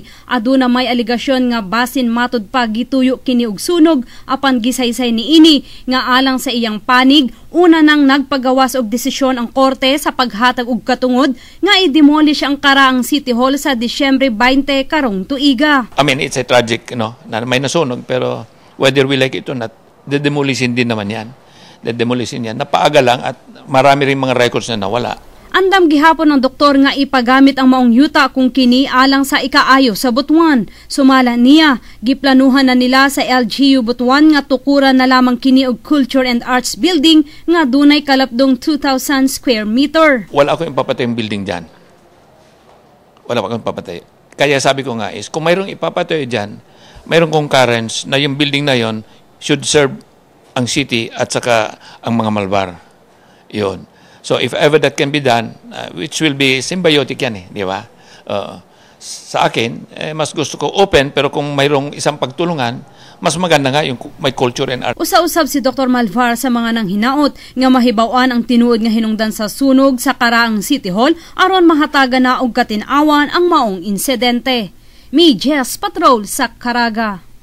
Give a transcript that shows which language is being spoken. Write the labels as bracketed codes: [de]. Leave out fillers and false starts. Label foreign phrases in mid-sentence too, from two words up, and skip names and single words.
[ceb] Aduna may aligasyon nga basin matud pa gituyo kini og sunog apan gisaysay niini nga alang sa iyang panig una nang nagpagawas og desisyon ang korte sa paghatag og katungod nga i-demolish ang Karaang City Hall sa Disyembre 20 karong tuiga. [en] I mean, it's a tragic, [tl] na may nasunog pero [en] whether we like it or not, [tl] dedemolishin din naman yan. Dedemolishin yan. Napaaga lang at marami rin mga records na nawala. [ceb] Andam gihapon ng doktor nga ipagamit ang maong yuta kung kini alang sa ikaayo sa Butuan. Sumala niya, giplanuhan na nila sa LGU Butuan nga tukuran na lamang kini og [en] Culture and Arts Building [ceb] nga dunay kalapdong 2,000 [en] square meter. [tl] Wala ako ipapatay yung building dyan. Wala akong ipapatay. Kaya sabi ko nga is, kung mayroong ipapatay dyan, mayroong concurrence na yung building na yon [en] should serve [tl] ang city at saka ang mga Malvar. Yun. [en] So if ever that can be done, which will be symbiotic [tl] yan di ba? Sa akin, mas gusto ko open pero kung mayroong isang pagtulungan, mas maganda nga yung may [en] culture and art. [ceb] Usa-usab si Dr. Malvar sa mga nang hinaot nga mahibaw-an ang tinuod nga hinungdan sa sunog sa Karaang City Hall aron mahatagan na og katin-awan ang maong insidente. Mi Jess Patrol sa Caraga.